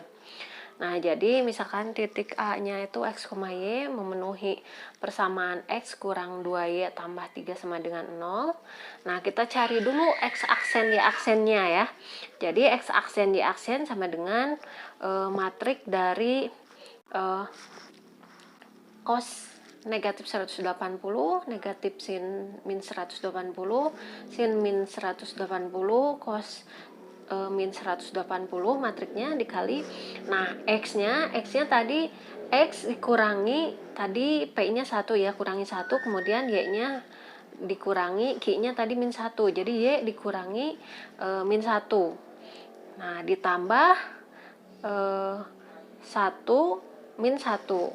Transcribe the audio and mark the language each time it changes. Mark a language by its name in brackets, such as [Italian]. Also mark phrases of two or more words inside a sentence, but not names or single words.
[Indonesian] Nah, jadi misalkan titik A-nya itu X, Y memenuhi persamaan X kurang 2Y tambah 3 sama dengan 0. Nah, kita cari dulu X aksen Y aksennya ya. Jadi X aksen Y aksen sama dengan matrik dari cos negatif 180, negatif sin min 180, sin min 180, cos min 180 matriknya dikali. Nah, X-nya tadi X dikurangi tadi P-nya 1 ya, kurangi 1, kemudian Y-nya dikurangi Q-nya tadi min 1. Jadi Y dikurangi min 1. Nah, ditambah 1 min 1.